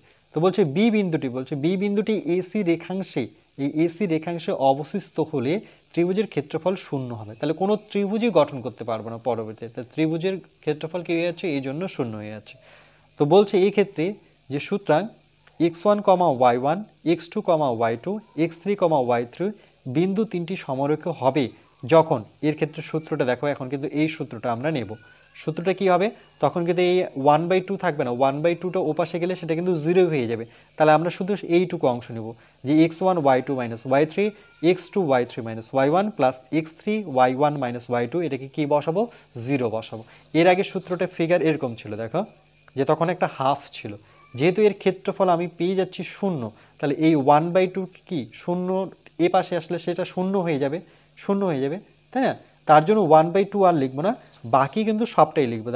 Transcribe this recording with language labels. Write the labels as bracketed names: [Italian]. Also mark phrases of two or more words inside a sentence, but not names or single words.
[Bangla] তো বলছে বি বিন্দুটি এই এসি রেখাংশে অবস্থিত হলে ত্রিভুজের ক্ষেত্রফল শূন্য হবে। তাহলে কোনো ত্রিভুজই গঠন করতে পারবো না পরবর্তীতে, তাহলে ত্রিভুজের ক্ষেত্রফল কি হয়ে যাচ্ছে, এই জন্য শূন্য হয়ে যাচ্ছে। তো বলছে এই ক্ষেত্রে যে সুতরাং x1, y1, x2, y2, x3, y3 বিন্দু তিনটি সমরেখ হবে যখন, এর ক্ষেত্রে সূত্রটা দেখো, এখন কিন্তু এই সূত্রটা আমরা নেব। সূত্রটা কি হবে, তখন কিন্তু এই 1/2 থাকবে না, 1/2টা ওপাশে গেলে সেটা কিন্তু 0 হয়ে যাবে। তাহলে আমরা শুধু এইটুকু অংশ নেব, যে x1 y2 y3, x2 y3 y1 প্লাস x3 y1 y2, এটাকে কি বসাবো, 0 বসাবো। এর আগে সূত্রটা ফিগার এরকম ছিল, দেখো যে তখন একটা হাফ ছিল, যেহেতু এর ক্ষেত্রফল আমি পেয়ে যাচ্ছি শূন্য, তাহলে এই 1/2 কি শূন্য এ পাশে আসলে সেটা শূন্য হয়ে যাবে, তাই না? তার জন্য 1/2 আর লিখবো না, বাকি কিন্তু সবটাই লিখবো।